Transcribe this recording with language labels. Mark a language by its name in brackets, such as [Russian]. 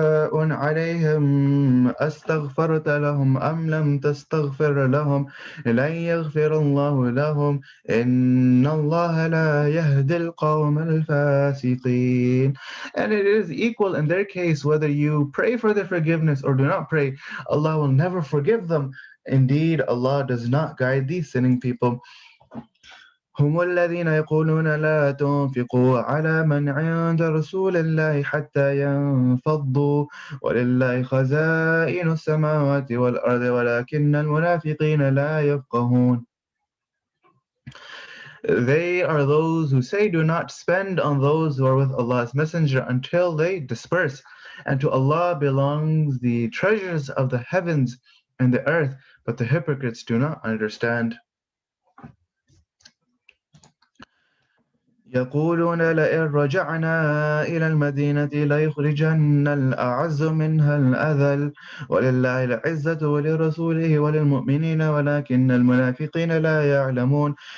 [Arabic] سواء عليهم أستغفرت لهم أم لم تستغفر لهم لن يغفر الله لهم إن الله لا يهدي القوم الفاسقين. [English] And it is equal in their case whether you pray for their forgiveness or do not pray. Allah will never forgive them. Indeed, Allah does not guide these sinning people. [Arabic] هم الذين يقولون لا تنفقوا على من عند رسول الله حتى ينفضوا ولله خزائن السماوات والأرض ولكن المنافقين لا يفقهون. [English] They are those who say, do not spend on those who are with Allah's messenger until they disperse. And to Allah belongs the treasures of the heavens and the earth, but the hypocrites do not understand. [Arabic] يقولون لئن رجعنا إلى المدينة ليخرجن الأعز منها الأذل ولله العزة ولرسوله وللمؤمنين ولكن المنافقين لا يعلمون.